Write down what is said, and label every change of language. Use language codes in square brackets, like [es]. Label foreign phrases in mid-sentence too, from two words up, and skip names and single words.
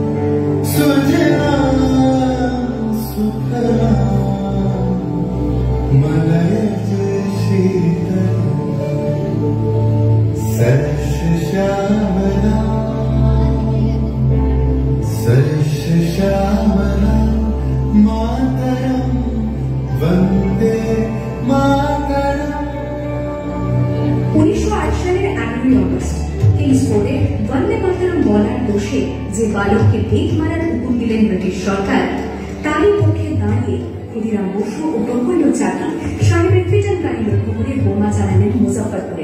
[sa] सुजलां सुफलां मलयज शीतलां सरसश्यामलां सरसश्यामलां मातरम् वन्दे मातरम्। [bn] 1908 সালের 11ই অগস্ট টেনিস কোর্টে বন্দে মাতরম বলার দোষে যে বালককে বেত মারার হুকুম দিলেন ব্রিটিশ সরকার, তারই পক্ষে দাঁড়িয়ে ক্ষুদিরাম বসু ও প্রফুল্ল চাকি সাহেবের ফিটান গাড়ি লক্ষ্য করে বোমা চালালেন মুজাফফরপুরে।